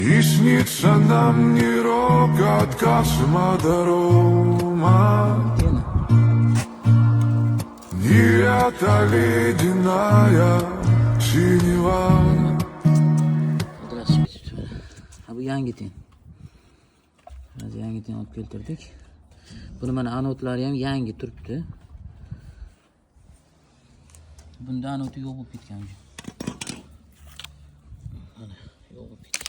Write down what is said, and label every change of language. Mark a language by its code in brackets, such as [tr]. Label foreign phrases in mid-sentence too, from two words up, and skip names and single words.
[ru] И снится нам не рокот космодрома, не эта ледяная синева. [uz] Bu yangi ten. Hozir yangi ten olib keltirdik. Buni mana anotlari ham yangi turibdi. Bunda anoti yo'q bo'lib ketgan. Mana yo'q bo'lib ketgan.